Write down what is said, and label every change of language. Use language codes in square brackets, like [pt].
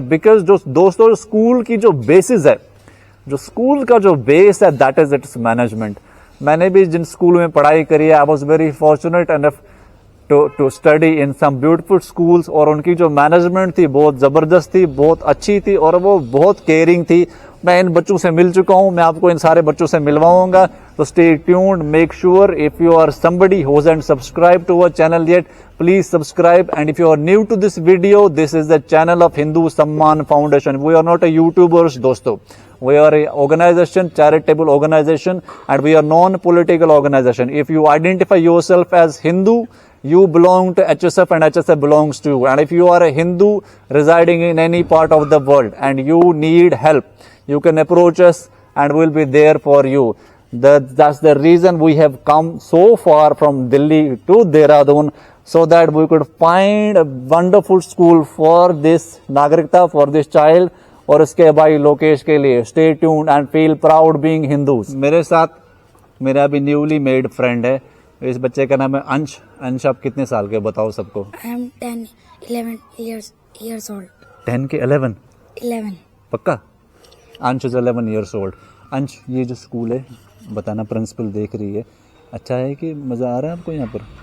[hi] Because जो दोस्तों school की जो बेसिस है, जो स्कूल का जो बेस है, [en] That is its management. [hi] मैंने भी जिन स्कूल में पढ़ाई करी है, [en] I was very fortunate enough to study in some beautiful schools, [hi] और उनकी जो मैनेजमेंट थी बहुत जबरदस्त थी, बहुत अच्छी थी, और वो बहुत केयरिंग थी। मैं इन बच्चों से मिल चुका हूं, मैं आपको इन सारे बच्चों से मिलवाऊंगा। [en] तो stay tuned, make sure if you are somebody who hasn't subscribed to our channel yet, please subscribe. And if you are new to this video, this is the channel of Hindu Samman Foundation. We are not a YouTubers दोस्तों, we are a organization, charitable organization, and we are non-political organization. If you identify yourself as Hindu, you belong to HSF and HSF belongs to you. And if you are a Hindu residing in any part of the world and you need help, you can approach us and we'll be there for you. That's the reason we have come so far from Delhi to Dehradun, so that we could find a wonderful school for this नागरिकता, for this child, [hi] और उसके भाई लोकेश के लिए. [en] Stay tuned and feel proud being Hindus. [hi] मेरे साथ मेरा भी न्यूली मेड फ्रेंड है. इस बच्चे का नाम है अंश. अंश, आप कितने साल के बताओ सबको? [en] I am 11 years old. [hi] 10 के 11? 11. पक्का? अंश [en] Is 11 years old. [hi] अंश, ये जो स्कूल है, बताना, प्रिंसिपल देख रही है, अच्छा है कि मज़ा आ रहा है आपको यहाँ पर?